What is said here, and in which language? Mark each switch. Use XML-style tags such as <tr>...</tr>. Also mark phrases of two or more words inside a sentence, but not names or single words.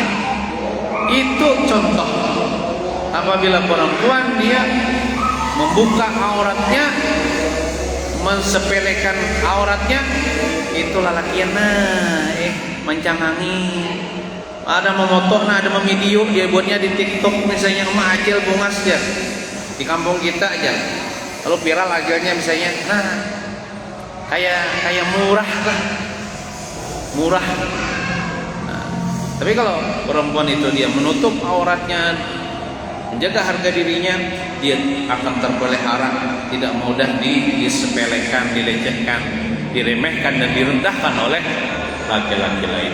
<bjn>Itu contoh apabila perempuan dia membuka auratnya, mensepelekan auratnya, itu lalakian mencangangi. Ada memoto, nah ada memvideo dia buatnya di TikTok misalnya sama Acil Bungas ya. Di kampung kita aja kalau viral akhirnya misalnya nah kayak murah lah, murah. Nah, tapi kalau perempuan itu dia menutup auratnya, menjaga harga dirinya, dia akan terpelihara, tidak mudah disepelekan, dilecehkan, diremehkan dan direndahkan oleh laki-laki lain.</bjn>